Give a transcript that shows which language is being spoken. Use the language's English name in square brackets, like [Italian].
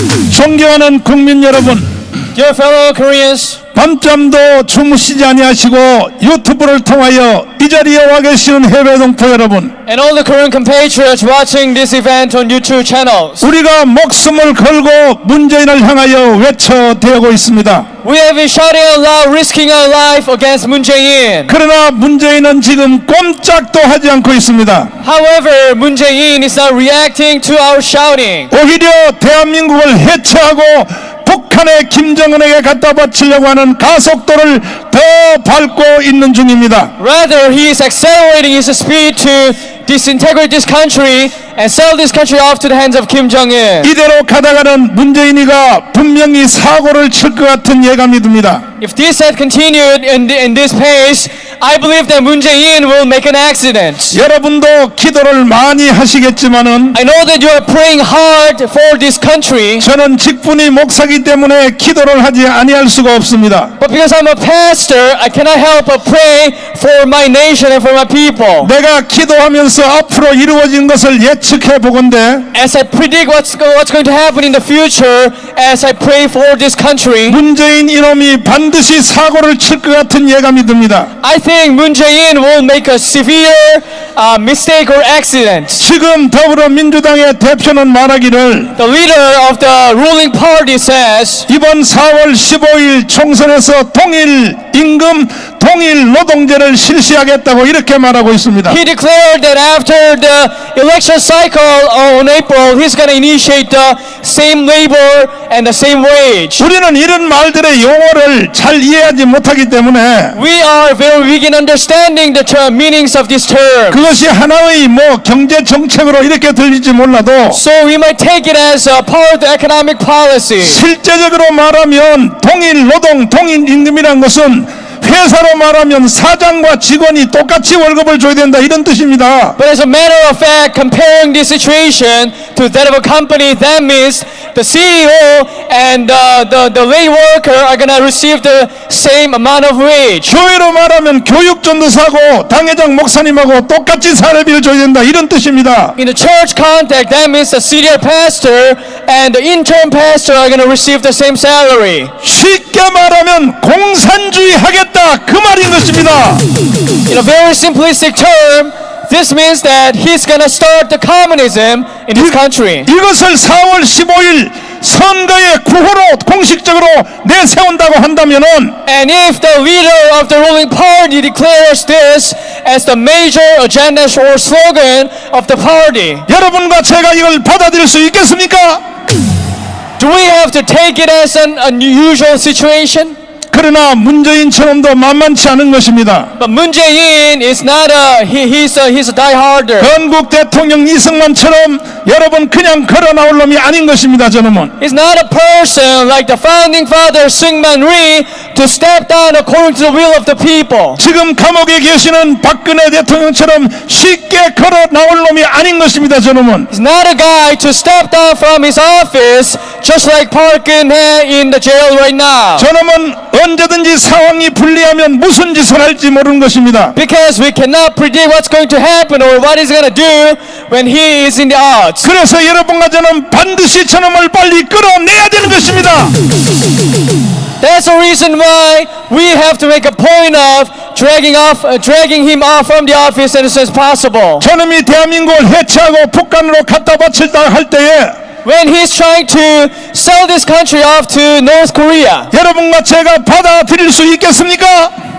[Korean] 존경하는 국민 여러분, [English] Dear fellow Koreans, [Korean] 밤잠도 주무시지 아니하시고 유튜브를 통하여 이 자리에 와 계시는 해외 동포 여러분, [English] and all the Korean compatriots watching this event on YouTube channels, [Korean] 우리가 목숨을 걸고 문재인을 향하여 외쳐대고 있습니다. [English] we have been shouting out loud, risking our life against Moon Jae-in. [Korean] 그러나 문재인은 지금 꼼짝도 하지 않고 있습니다. [English] However, Moon Jae-in is not reacting to our shouting. [Korean] 오히려 대한민국을 해체하고 북한의 김정은에게 갖다 바치려고 하는 가속도를 더 밟고 있는 중입니다. [English] Rather, he is accelerating his speed to disintegrate this country and sell this country off to the hands of Kim Jong-un. [Korean] 이대로 가다가는 문재인이가 분명히 사고를 칠 것 같은 예감이 듭니다. [English] If this had continued in this pace, I believe that Moon Jae-in will make an accident. [Korean] 여러분도 기도를 많이 하시겠지만은 [English] I know that you are praying hard for this country, [Korean] 저는 직분이 목사기 때문에 기도를 하지 아니할 수가 없습니다. [English] but because I'm a pastor, I cannot help but pray for my nation and for my people. [Korean] 내가 기도하면서 앞으로 이루어진 것을 예측해 보건대 [English] As I predict what's going to happen in the future, as I pray for this country, [Korean] 문재인 이놈이 반드시 사고를 칠 것 같은 예감이 듭니다. [English] I think Moon Jae-in will make a severe mistake or accident. [Korean] 지금 더불어민주당의 대표는 말하기를 [English] The leader of the ruling party says, [Korean] 이번 4월 15일 총선에서 통일 임금, 통일 노동제를 실시하겠다고 이렇게 말하고 있습니다. [English] he declared that after the election cycle on April, he's going to initiate the same labor and the same wage. [Korean] 우리는 이런 말들의 용어를 잘 이해하지 못하기 때문에 [English] We are very weak in understanding the meanings of this term. [Korean] 그것이 하나의 경제 정책으로 이렇게 들릴지 몰라도 [English] So we might take it as a part of the economic policy. [Korean] 실제적으로 말하면 통일 노동, 통일 임금이란 것은 회사로 말하면 사장과 직원이 똑같이 월급을 줘야 된다 이런 뜻입니다. [English] But as a matter of fact, comparing this situation to that of a company, that means the CEO and the lay worker are going to receive the same amount of wage. [Korean] 교회로 말하면 교육전도사고 당회장 목사님하고 똑같이 사례비를 줘야 된다 이런 뜻입니다. [English] In the church context, that means the senior pastor and the intern pastor are going to receive the same salary. [Korean] 쉽게 말하면 공산주의 하겠다 그 말인 것입니다. [English] In a very simplistic term, this means that he's going to start the communism in this country. [Korean] 이것을 4월 15일 선거의 구호로 공식적으로 내세운다고 한다면은 [English] And if the leader of the ruling party declares this as the major agenda or slogan of the party, [Korean] 여러분과 제가 이걸 받아들일 수 있겠습니까? [English] do we have to take it as an unusual situation? [Korean] 그러나 문재인처럼도 만만치 않은 것입니다. [English] But Moon Jae-in is not he's a die-harder. [Korean] 건국 대통령 이승만처럼 여러분 그냥 걸어 나올 놈이 아닌 것입니다. 저놈은 [English] He's not a person like the founding father Syngman Rhee to step down according to the will of the people. [Korean] 지금 감옥에 계시는 박근혜 대통령처럼 쉽게 걸어 나올 놈이 아닌 것입니다. 저놈은 [English] He's not a guy to step down from his office just like Park Geun-hye in the jail right now. [Korean] 저놈은 언제든지 상황이 불리하면 무슨 짓을 할지 모르는 것입니다. [English] Because we cannot predict what's going to happen or what he's going to do when he is in the odds. [Korean] 그래서 여러분과 저는 반드시 저놈을 빨리 끌어내야 되는 것입니다. [English] That's the reason why we have to make a point of dragging him off from the office as soon as possible. [Korean] 저놈이 대한민국을 해체하고 북한으로 갖다 바칠다 할 때에 [English] When he's trying to sell this country off to North Korea, [Korean] 여러분과 제가 받아들일 수 있겠습니까?